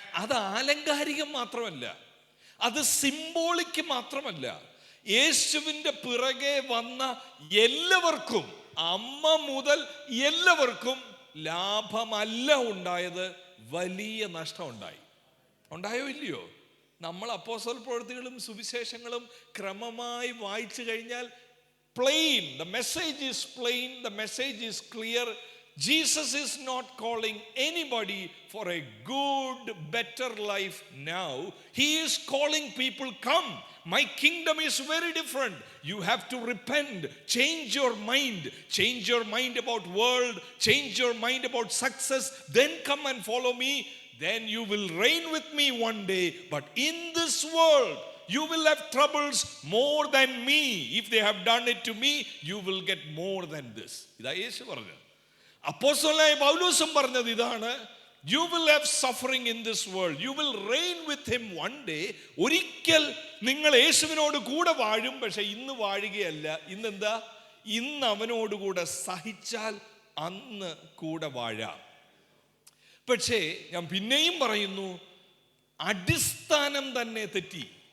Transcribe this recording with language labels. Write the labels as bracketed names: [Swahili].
[Malayalam] അത് ആലങ്കാരികം മാത്രമല്ല, അത് സിംബോളിക്ക് മാത്രമല്ല. യേശുവിൻ്റെ പിറകെ വന്ന എല്ലാവർക്കും, അമ്മ മുതൽ എല്ലാവർക്കും ലാഭമല്ല ഉണ്ടായത്, വലിയ നഷ്ടം ഉണ്ടായി. ഉണ്ടായോ ഇല്ലയോ? നമ്മൾ അപ്പോസ്തല പ്രവൃത്തികളും സുവിശേഷങ്ങളും ക്രമമായി വായിച്ചു കഴിഞ്ഞാൽ [English] plain, the message is plain, the message is clear. Jesus is not calling anybody for a good, better life now. He is calling people, come, my kingdom is very different. You have to repent, change your mind about world, change your mind about success, then come and follow me. Then you will reign with me one day. But in this world, you will have troubles more than me. If they have done it to me, you will get more than this. [Malayalam] ഇതാ യേശു പറഞ്ഞത്. അപ്പോസ്തലനായ പൗലോസും പറഞ്ഞത് ഇതാണ്, [English] you will have suffering in this world, you will reign with him one day. [Malayalam] ഒരിക്കൽ നിങ്ങൾ യേശുവിനോട് കൂടെ വാഴും, പക്ഷെ ഇന്ന് വാഴുകയല്ല. ഇന്നെന്താ? ഇന്ന് അവനോടുകൂടെ സഹിച്ചാൽ അന്ന് കൂടെ വാഴാം. പക്ഷേ ഞാൻ പിന്നെയും പറയുന്നു, അടിസ്ഥാനം തന്നെ തെറ്റി.